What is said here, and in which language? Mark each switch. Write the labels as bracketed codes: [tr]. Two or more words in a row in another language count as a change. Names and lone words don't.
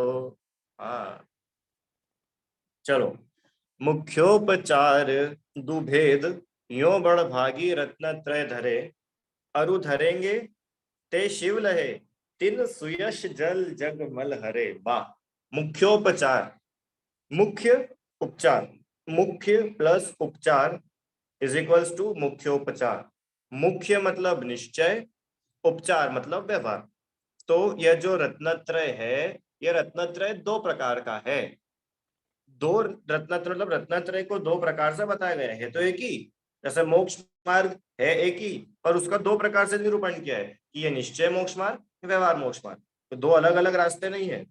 [hi] हाँ। चलो। मुख्योपचार दुभेद यो बड़ भागी रत्न त्रय धरे, अरु धरेंगे ते शिव लहे, तिन सुयश जल जग मल हरे। वाह। मुख्योपचार, मुख्य उपचार, मुख्य प्लस उपचार [en] is equals to [hi] मुख्योपचार। मुख्य मतलब निश्चय, उपचार मतलब व्यवहार। तो यह जो रत्नत्रय है, यह रत्नत्रय 2 प्रकार का है। दो रत्नत्रय मतलब रत्नत्रय को 2 प्रकार से बताया गया है तो एक ही, जैसे मोक्ष मार्ग है एक ही, पर उसका 2 प्रकार से निरूपण किया है कि ये निश्चय मोक्ष मार्ग, व्यवहार मोक्ष मार्ग, तो 2 अलग अलग रास्ते नहीं है।